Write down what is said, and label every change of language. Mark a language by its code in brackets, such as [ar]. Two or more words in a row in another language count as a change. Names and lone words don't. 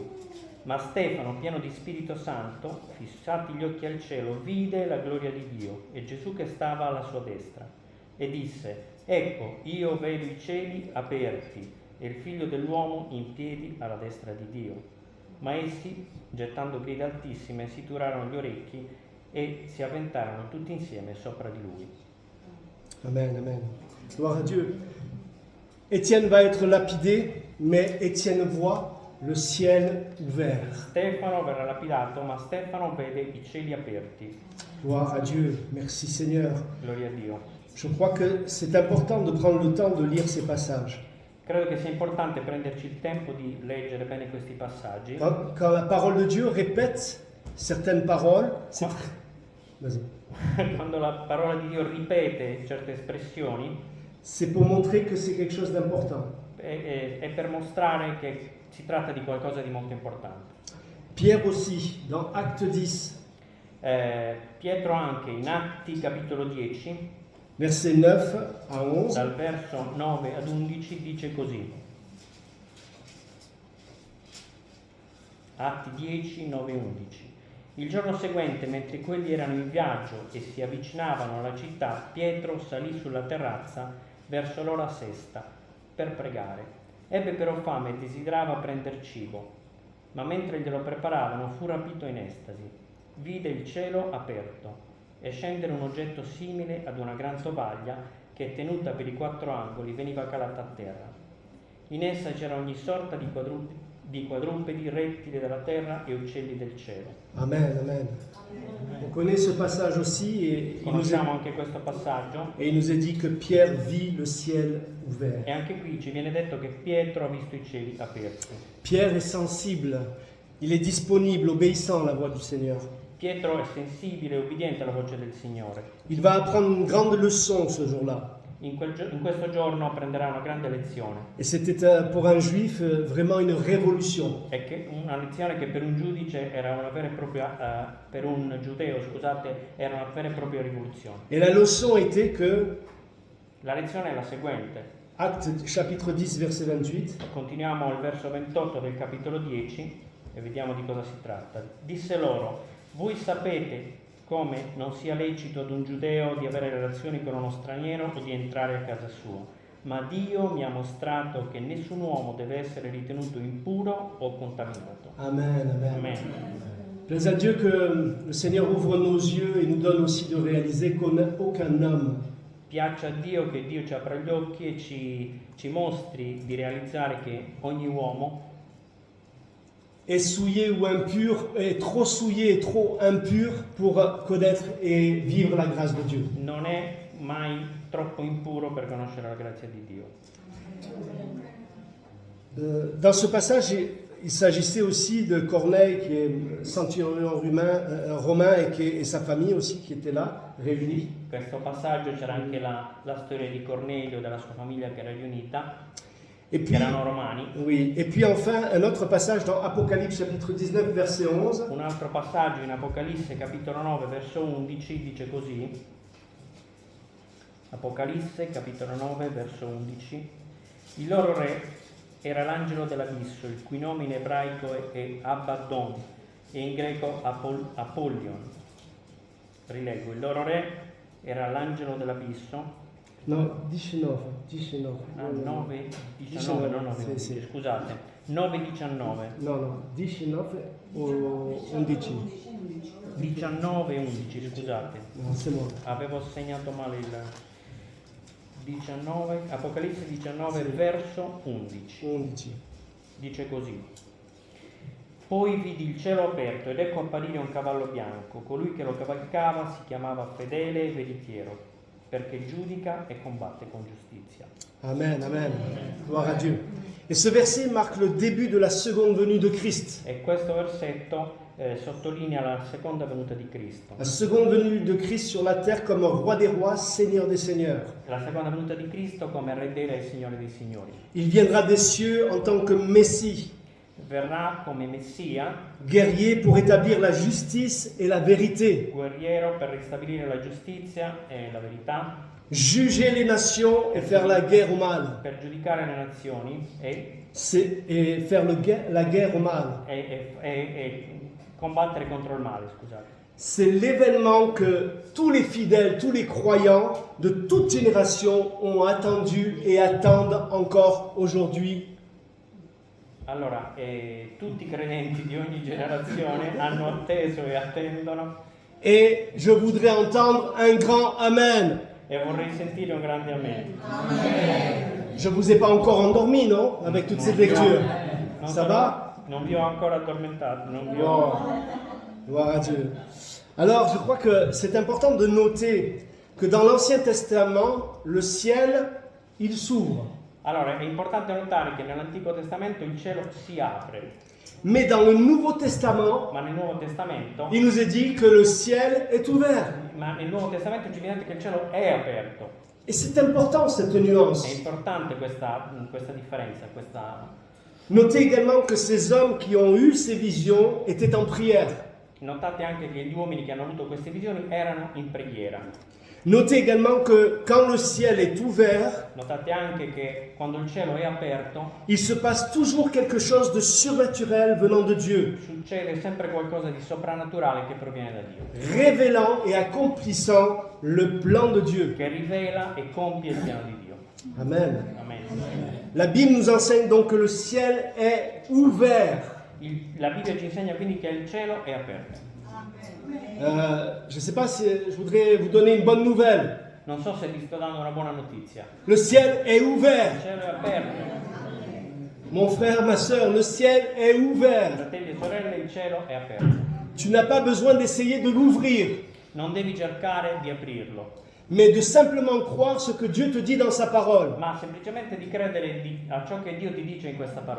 [it] Ma Stefano, pieno di Spirito Santo, fissati gli occhi al cielo, vide la gloria di Dio e Gesù che stava alla sua destra. E disse: ecco, io vedo i cieli aperti e il figlio dell'uomo in piedi alla destra di Dio. Ma essi, gettando grida altissime, si turarono gli orecchi e si avventarono tutti insieme sopra di lui. [fr] Amen, amen. Gloire à Dieu. Étienne va être lapidé, mais Étienne voit le ciel ouvert. [it] Stefano verrà lapidato, ma Stefano vede i cieli aperti. [fr] Gloire à Dieu. Merci Seigneur. [it] Gloria a Dio. [fr] Je crois que c'est important de prendre le temps de lire ces passages. [it] Credo che sia importante prenderci il tempo di leggere bene questi passaggi. [fr] Quand la parole de Dieu répète certaines paroles, c'est très... Vas-y. [it] Quando la parola di Dio ripete certe espressioni, [fr] C'est pour montrer que c'est quelque chose d'important. [it] è per mostrare che si tratta di qualcosa di molto importante. [fr] Pierre aussi, dans Acte 10, [it] Pietro anche in Atti capitolo 10, [fr] versets 9 à 11, [it] dal verso 9 ad 11, dice così. Atti 10, 9 e 11. Il giorno seguente, mentre quelli erano in viaggio e si avvicinavano alla città, Pietro salì sulla terrazza verso l'ora sesta per pregare. Ebbe però fame e desiderava prender cibo, ma mentre glielo preparavano fu rapito in estasi. Vide il cielo aperto e scendere un oggetto simile ad una gran tovaglia che, tenuta per i quattro angoli, veniva calata a terra. In essa c'era ogni sorta di quadrupedi, rettili della terra e uccelli del cielo. Amen, amen. [fr] On connaît ce passage aussi et [it] Conosciamo anche questo passaggio [fr] il nous est dit que Pierre vit le ciel ouvert. [it] e anche qui ci viene detto che Pietro ha visto i cieli aperti. [fr] Pierre est sensible, il est disponible, obéissant à la voix du Seigneur. [it] Pietro è sensibile e ubbidiente alla voce del Signore. [fr] Il va apprendre une grande leçon ce jour-là. [it] In questo giorno prenderà una grande lezione. [fr] Et c'était pour un juif vraiment une révolution. [it] E che una lezione che per un giudice era una vera e propria, per un giudeo, scusate, era una vera e propria rivoluzione. [fr] Et la leçon était que, [it] La lezione è la seguente. [fr] Acte chapitre 10 verset 28, [it] Continuiamo al verso 28 del capitolo 10 e vediamo di cosa si tratta. Disse loro: voi sapete come non sia lecito ad un giudeo di avere relazioni con uno straniero o di entrare a casa sua, ma Dio mi ha mostrato che nessun uomo deve essere ritenuto impuro o contaminato. Amen, amen. Amen. [fr] Plaise à Dieu que le Seigneur ouvre nos yeux et nous donne aussi de réaliser qu'aucun homme [it] Piace a Dio che Dio ci apra gli occhi e ci mostri di realizzare che ogni uomo [fr] est souillé ou impur, est trop souillé et trop impur pour connaître et vivre la grâce de Dieu. [it] non è mai troppo impuro per conoscere la grazia di Dio. [fr] Dans ce passage, il s'agissait aussi de Corneille, qui est centurion romain et sa famille aussi qui était là, réunie. [it] In questo passaggio c'era anche la storia di Cornelio e della sua famiglia che era riunita, [fr] Et [it] che [fr] puis, [it] erano romani. [fr] oui, et puis enfin, un autre passage dans Apocalypse chapitre 19, verset 11. [it] Un altro passaggio in Apocalisse capitolo 9 verso 11 dice così. Apocalisse capitolo 9 verso 11. Il loro re era l'angelo dell'abisso, il cui nome in ebraico è Abaddon e in greco Apollyon. Rileggo, il loro re era l'angelo dell'abisso. No, 19. 9, 19, no, 9, sì, sì. scusate, 9, 19. No, 19 o 11. 19 e 11, scusate. No, [fr] c'est bon. [it] Avevo segnato male il 19, Apocalisse 19 verso 11. 11. Dice così. Poi vidi il cielo aperto ed ecco apparire un cavallo bianco. Colui che lo cavalcava si chiamava Fedele e Veritiero, perché giudica e combatte con giustizia. [fr] Amen, amen. Gloire à Dieu. Et ce verset marque le début de la seconde venue de Christ. [it] E questo versetto sottolinea la seconda venuta di Cristo. [fr] La seconde venue de Christ sur la terre comme roi des rois, seigneur des seigneurs. [it] La seconda venuta di Cristo come Re dei Re e Signore dei Signori. [fr] Il viendra des cieux en tant que Messie, [it] Verrà come Messia, [fr] guerrier pour établir la justice et la vérité, [it] guerriero per ristabilire la giustizia e la verità, [fr] juger les nations et faire la guerre au mal. [it] per giudicare le nazioni e [fr] Et faire la guerre au mal. [it] combattere contro il male, scusate. [fr] C'est l'événement que tous les fidèles, tous les croyants de toute génération ont attendu et attendent encore aujourd'hui. [it] Allora, tutti i credenti di ogni generazione hanno atteso e attendono, [fr] Et je voudrais entendre un grand Amen. [it] e vorrei sentire un grande amen. [fr] Je ne vous ai pas encore endormi, non? Avec toute cette lecture. [it] Non [fr] Ça [it] sono- [fr] va? [it] Non vi ho ancora addormentato, non vi ho... [fr] Oh, gloire à Dieu. Alors, je crois que c'est important de noter que dans l'Ancien Testament, le ciel, il s'ouvre. [it] Allora, è importante notare che nell'Antico Testamento il cielo si apre, [fr] Mais dans le Nouveau Testament, [it] ma nel Nuovo Testamento, [fr] il nous est dit que le ciel est ouvert. [it] ci viene detto che il cielo è aperto. [fr] Et c'est important cette [it] È [fr] nuance. [it] importante questa differenza, questa... [fr] Notez également que ces hommes qui ont eu ces visions étaient en prière. [it] Notate anche che gli uomini che hanno avuto queste visioni erano in preghiera. [fr] Notez également que quand le ciel est ouvert, [it] Notate anche che quando il cielo è aperto [fr] il se passe toujours quelque chose de surnaturel venant de Dieu, [it] succede sempre qualcosa di soprannaturale che proviene da Dio, [fr] révélant et accomplissant le plan de Dieu. [it] che rivela e compie il piano di Dio. Amen. Amen. [fr] La Bible nous enseigne donc que le ciel est ouvert. [it] La Bibbia ci insegna quindi che il cielo è aperto. [fr] Je ne sais pas si je voudrais vous donner une bonne nouvelle. [it] Non so se ti sto dando una buona notizia. [fr] Le ciel est [it] Il [fr] ouvert. [it] cielo è aperto. [fr] Mon frère, ma soeur, le ciel est ouvert. [it] Fratelli e sorelle, il cielo è aperto. [fr] Tu n'as pas besoin d'essayer de l'ouvrir, [it] Non devi cercare di aprirlo, [fr] mais de simplement croire ce que Dieu te dit dans sa parole. [it] ma semplicemente di credere a ciò che Dio ti dice in questa parola.